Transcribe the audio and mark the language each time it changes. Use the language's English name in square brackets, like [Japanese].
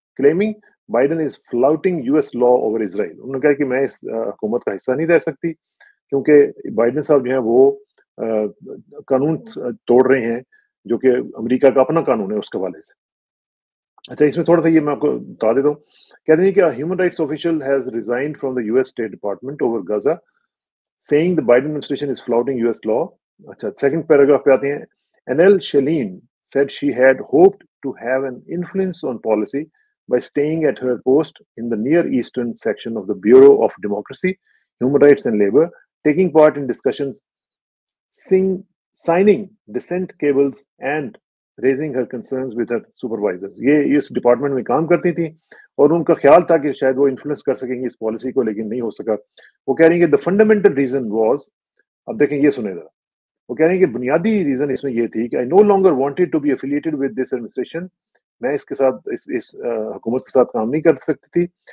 [English] Claiming Biden is flouting US law over Israel. [Hindi] उन्होंने कहा कि मैं इस हुकूमत का हिस्सा नहीं रह सकती, क्योंकि बाइडेन साहब जो है वो कानून तोड़ रहे हैं, जो कि अमेरिका का अपना कानून है उसके हवाले से। अच्छा, इसमें थोड़ा-सा ये मैं आपको बता देता हूँ। कहते हैं कि [English] Human rights official has resigned from the US State Department over Gaza, saying the Biden administration is flouting US law. [Hindi] अच्छा, सेकंड पैराग्राफ पे आते हैं। [English] Annelle Sheline said she had hoped to have an influence on policy by staying at her post in the Near Eastern section of the Bureau of Democracy, Human Rights and Labor, taking part in discussions, sing, signing dissent cables and raising her concerns with her supervisors। [Hindi] ये इस department में काम करती थी, और उनका ख्याल था कि शायद वो इन्फ्लुएंस कर सकेंगी इस पॉलिसी को, लेकिन नहीं हो सका। वो कह रही है कि [English] the fundamental reason was, [Hindi] अब देखें ये सुने जरा। वो कह रहे हैं कि बुनियादी रीजन इसमें ये थी कि [English] I no longer wanted to be affiliated with this administration. [Hindi] मैं इसके साथ इस हुकूमत के साथ काम नहीं कर सकती थी।